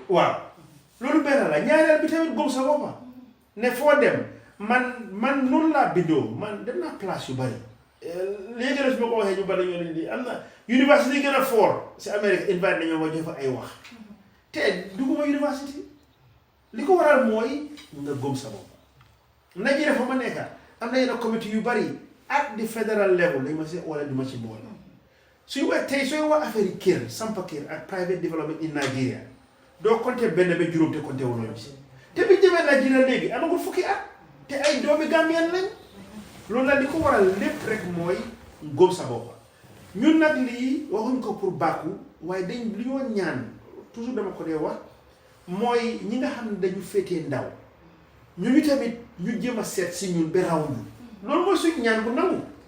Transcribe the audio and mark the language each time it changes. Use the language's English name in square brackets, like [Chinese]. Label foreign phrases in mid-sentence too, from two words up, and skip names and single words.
[Wolof] waaw loolu benn la ñaareel bi tamit gëm sa boppa ne foo dem man noonu laa bindoo man dem naa place yu bari léegi la su ma ko waxee ñu bari ñoo leen di am na université yi gën a fort si Amérique invite nañoo ma jox fa ay wax te dugguma université li ko waral mooy nga gëm sa bopp Nigeria fa ma nekka am na yenn comité yu bari [English] at the federal level [Wolof] dañ ma si wala du ma ci boole suy wax tey sooy wax affaire yi kër sampa kër ak [English] private development in Nigeria [Wolof] doo compter benn ba juróom te compter wuloo bi te bi jëmee Nigeria léegi amagul fukki at te ay doomi Gambien lañ loolu la li ko waral lépp rek mooy gëm sa bopp ñun nag lii waxuñ ko pour bàkku waaye dañ li ñoo ñaan toujours dama ko dee wax mooy ñi nga xam ne dañu féetee ndaw ñu tamit ñu jéem a seet si ñun ba raw ñu loolu mooy suñ ñaan bu nangu